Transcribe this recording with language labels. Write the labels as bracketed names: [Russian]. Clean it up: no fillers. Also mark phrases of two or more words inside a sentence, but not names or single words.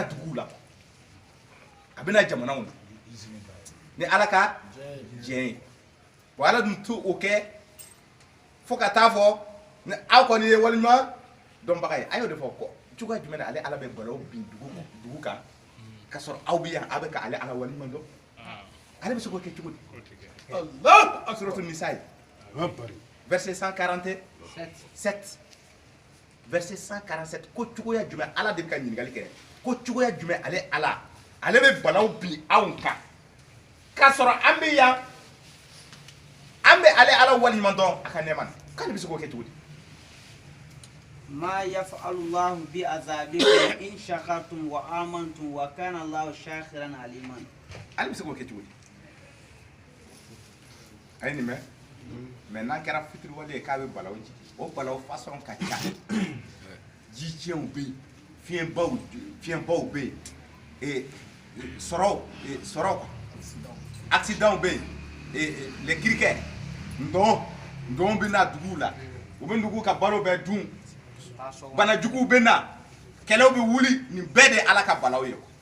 [Bambara] duguw la a bɛna jamanaw na ni ala ka diɲɛ ye bon ala dun t'o kɛ fo ka taa fɔ ni aw kɔni ye waliɲuman dɔnbaga ye a y'o de fɔ ko cogoya jumɛn na ale ala bɛ balaw bin dugu kan ka sɔrɔ aw bɛ yan a bɛ ka ale ala waliɲuman dɔn ale bɛ se k'o kɛ cogo di Allah suratul nisa verset 147 verset 147 ko cogoya jumɛn ala de bɛ ka ɲininkali kɛ ko cogoya jumɛn ale bɛ balaw bin anw kan k'a sɔrɔ an bɛ yan an bɛ ale ala waliɲuman dɔn a ka nɛɛma na k'ale bɛ se k'o kɛ cogo di [Arabic] ما يفعل الله بعذابكم إن شكرتم وآمنتم وكان الله شاكرا عليما [Bambara] ale bɛ se k'o kɛ cogo di a ye nin mɛn mɛ n'an kɛra fitiriwale ye k'a bɛ balaw jigi o balaw fasɔn ka ca ji tiɲɛw bɛ yen fiɲɛbaw bɛ yen sɔrɔw accident bɛ yen [French] les criquets [Bambara] ndɔn bɛ na duguw la u bɛ dugu ka balo bɛɛ dun banajuguw bɛ na kɛlɛw bɛ wuli nin bɛɛ de ye ala ka balaw ye